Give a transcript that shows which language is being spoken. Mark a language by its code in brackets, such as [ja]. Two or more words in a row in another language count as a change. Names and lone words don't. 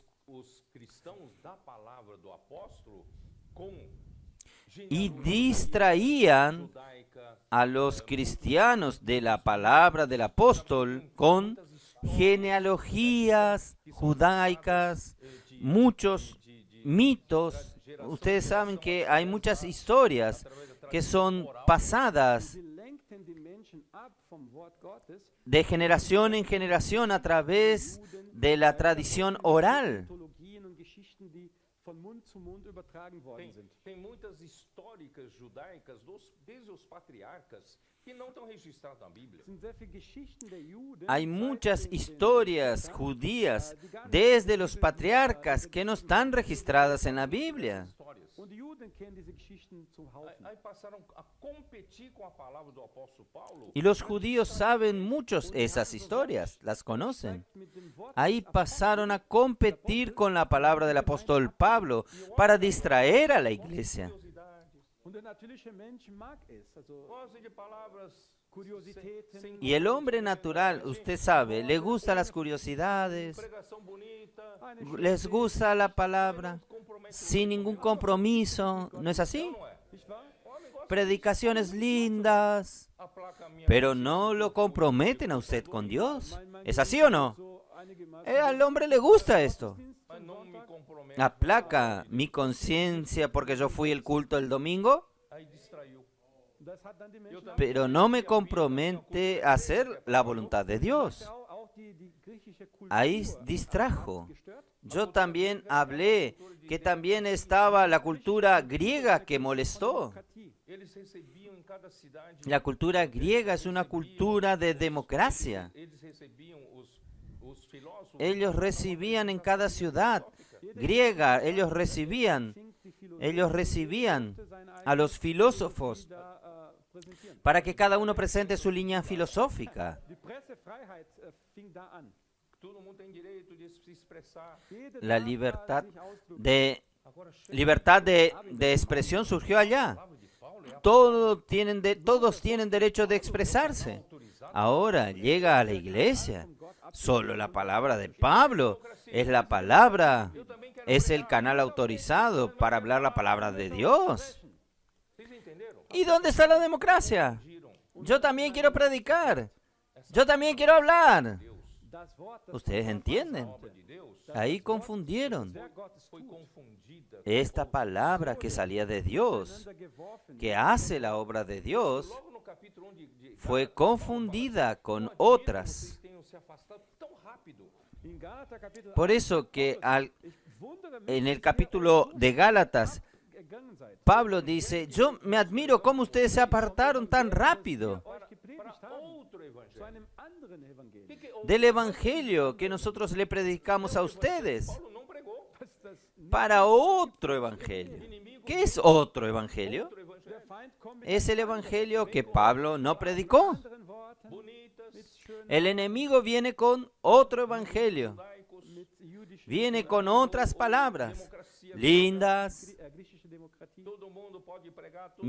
[es] Y distraían a los cristianos de la palabra del apóstol con genealogías judaicas, muchos mitos. Ustedes saben que hay muchas historias que son pasadas de generación en generación a través de la tradición oral. [de] zu Mund übertragen worden sind. [pt] Tem muitas históricas judaicas, desde os patriarcas, que não estão registradas na Bíblia. [de] Es sind sehr viele Geschichten der Juden. [es] Hay [de] seit [es] muchas [de] den [es] historias [de] Patriarchen, [es] judías [de] die gar nicht [es] desde los [de] in der Bibel [es] patriarcas [de] sind. [es] que no están registradas en la Biblia. [pt] Histórias. [de] Und die Juden kennen diese Geschichten zum Haufen. [pt] Aí passaram a competir com a palavra do apóstolo Paulo. [es] Y los judíos saben muchos esas historias, las conocen. [de] Mit dem Wort [es] Ahí pasaron a competir con la palabra del apóstol Pablo para distraer a la iglesia. Curiosidades. [de] und der natürliche Mensch mag es. Also [pt] Gosta de palavras [de] Kuriositäten. [pt] sem [es] Y el hombre natural, usted sabe, le gustan las curiosidades, [pt] pregação bonita, [es] les gusta la palabra sin ningún compromiso, ¿no es así? [pt] não é? [de] Nicht wahr? [pt] Homem gosta [es] Predicaciones lindas, [pt] aplaca a minha [es] pero no lo comprometen a usted con Dios. ¿Es así o no? [de] So einigermaßen [es] Al hombre le gusta esto. [pt] mas não me comprometo. [es] Aplaca mi conciencia porque yo fui al culto el domingo, [pt] Aí distraiu. [de] das hat dann die Menschen [es] pero no me compromete a hacer la voluntad de Dios. [de] auch die griechische Kultur [es] Ahí distrajo. [de] gestört. [es] Yo también hablé que también estaba la cultura griega que molestó. [de] Demokratie. [pt] Eles recebiam em cada cidade, [es] La cultura griega es una cultura de democracia. [pt] eles recebiam os filósofos. [es] Ellos recibían en cada ciudad griega, ellos recibían a los filósofos [de] Da, präsentieren. [es] para que cada uno presente su línea filosófica. [de] Die Pressefreiheit fing da an. [pt] Todo mundo tem direito de se expressar. [de] Jeder [es] La [de] darf [es] libertad [de] sich ausdrücken. [es] de [pt] Agora chega [es] de expresión surgió allá. [pt] a palavra de Paulo, é a [es] Todos tienen derecho de expresarse. [pt] autorizada. [es] Ahora llega a la iglesia. Solo la palabra de Pablo es la palabra, es el canal autorizado para hablar la palabra de Dios. [pt] Vocês entenderam? [es] ¿Y dónde está la democracia? Yo también quiero predicar. Yo también quiero hablar. [de] Das Wort, das [es] ¿Ustedes entienden? [pt] A obra de Deus [es] Ahí confundieron. [de] der Gottes [pt] foi [de] tut, [pt] confundida. [es] Esta palabra que salía de Dios, [de] miteinander geworfen. [es] que hace la obra de Dios, [pt] Logo no capítulo 1 de [es] fue confundida con otras. [pt] vocês tenham se afastado tão rápido. [de] In Galater Kapitel [es] Por eso que [de] ich wundere mich, [es] en el capítulo de Gálatas, [de] gegangen seid. [es] Pablo dice, yo me admiro cómo ustedes se apartaron tan rápido [de] Euch gepredigt [pt] Para [de] haben, [pt] outro [de] zu [pt] evangelho. [de] einem anderen Evangelium. [pt] Que outro [es] del evangelio que nosotros le predicamos a ustedes, [pt] Paulo não pregou. [de] Das [es] para otro evangelio. ¿Qué es otro evangelio? [pt] Outro evangelho. [de] der Feind kommt mit [es] Es el evangelio que Pablo no predicó. [de] anderen Worten, [pt] Bonitas, [de] mit schönen, [es] El enemigo viene con otro evangelio, [pt] judaicos, [de] mit jüdischen, [es] viene con otras palabras [pt] democracia. [es] lindas, [de] griechische Demokratie. [pt] Todo mundo pode pregar tudo.